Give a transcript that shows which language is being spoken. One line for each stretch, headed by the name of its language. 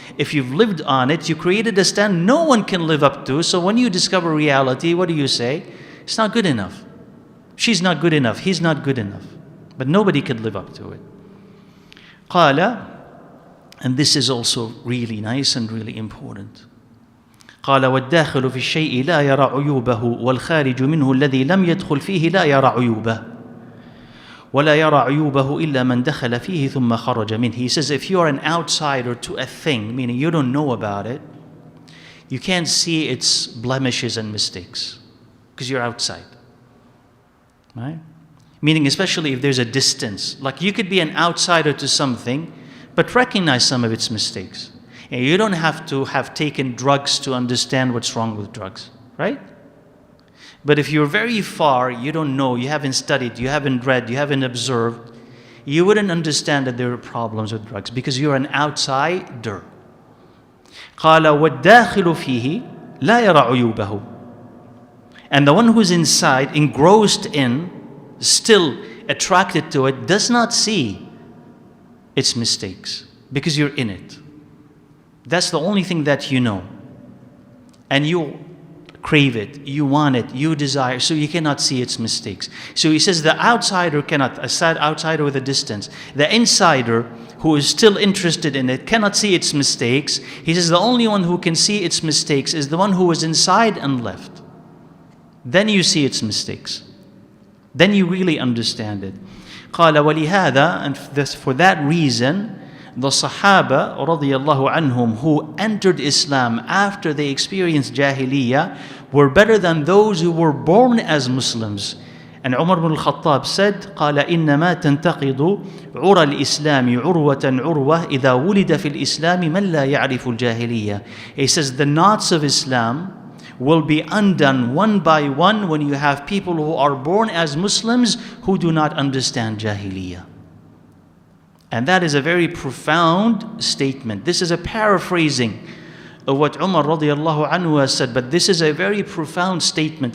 English: If you've lived on it, you created a standard no one can live up to. So when you discover reality, what do you say? It's not good enough. She's not good enough. He's not good enough. But nobody could live up to it. قال, and this is also really nice and really important.
Arabic: قال والداخل في الشيء لا يرى عيوبه والخارج منه الذي لم يدخل فيه لا يرى عيوبه ولا يرى عيوبه إلا من دخل فيه ثم خرج منه.
English: He says if you are an outsider to a thing, meaning you don't know about it, you can't see its blemishes and mistakes because you're outside. Right? Meaning especially if there's a distance. Like you could be an outsider to something, but recognize some of its mistakes. And you don't have to have taken drugs to understand what's wrong with drugs, right? But if you're very far, you don't know, you haven't studied, you haven't read, you haven't observed, you wouldn't understand that there are problems with drugs because you're an outsider.
Arabic: قال والداخل فيه لا يرى عيوبه.
English: And the one who's inside, engrossed in, still attracted to it, does not see its mistakes because you're in it. That's the only thing that you know. And you crave it, you want it, you desire, so you cannot see its mistakes. So he says the outsider cannot, a sad outsider with a distance. The insider who is still interested in it cannot see its mistakes. He says the only one who can see its mistakes is the one who was inside and left. Then you see its mistakes. Then you really understand it.
Arabic: قال ولهذا,
English: and for that reason, the Sahaba radiyallahu anhum who entered Islam after they experienced jahiliyyah were better than those who were born as Muslims. And Umar ibn al-Khattab said,
Arabic: قال إنما تنتقض عرى الإسلام عروة عروة إذا ولد في الإسلام من لا يعرف الجاهلية.
English: He says the knots of Islam will be undone one by one when you have people who are born as Muslims who do not understand jahiliyyah. And that is a very profound statement. This is a paraphrasing of what Umar radiallahu anhu has said, but this is a very profound statement.